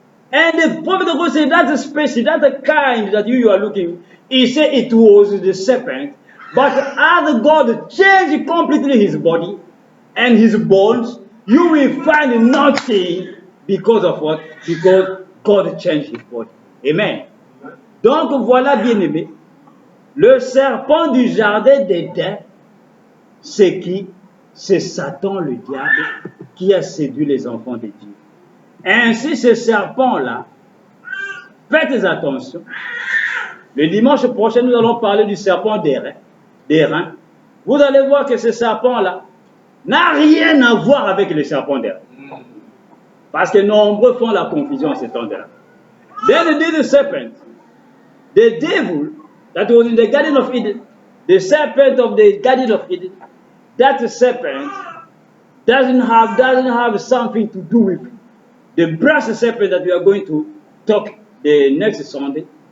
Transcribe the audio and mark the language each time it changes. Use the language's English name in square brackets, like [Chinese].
[English] And the prophet of God said, that species, that kind that you are looking, he said it was the serpent. But as God changed completely his body and his bones, you will find nothing because of what? Because God changed his body. Amen. [French] Donc voilà, bien aimé, le serpent du jardin d'Éden, c'est qui? C'est Satan le diable qui a séduit les enfants de Dieu. Ainsi, ce serpent-là, faites attention. Le dimanche prochain, nous allons parler du serpent des reins. Vous allez voir que ce serpent-là n'a rien à voir avec le serpent des reins. Parce que nombreux font la confusion en ce temps-là. [English] Then the serpent, the devil that was in the Garden of Eden, the serpent of the Garden of Eden, that serpent doesn't have something to do with the brass serpent that we are going to talk the next Sunday.